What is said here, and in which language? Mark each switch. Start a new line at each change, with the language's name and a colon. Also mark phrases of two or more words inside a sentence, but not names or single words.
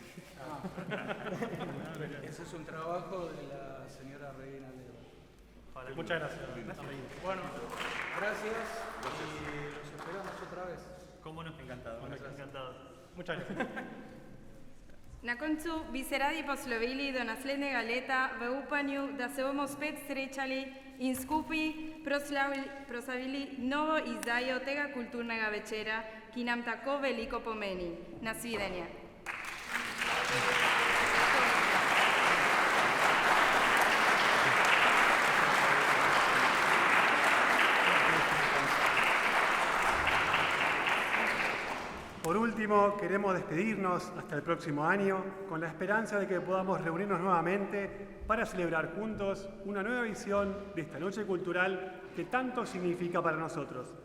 Spanish: Ese es un trabajo de la señora Reina Leo. Hola. Muchas gracias. Bueno, gracias y los esperamos otra vez. ¿Cómo no? Encantado. Encantado. Muchas gracias.
Slovenian: Na koncu bi se radi poslovili do naslednjega leta v upanju, da se bomo spet srečali in skupaj proslavili novo izdajo tega kulturnega večera, ki nam tako veliko pomeni. Nasvidenje.
Spanish: Por último, queremos despedirnos hasta el próximo año con la esperanza de que podamos reunirnos nuevamente para celebrar juntos una nueva visión de esta noche cultural que tanto significa para nosotros.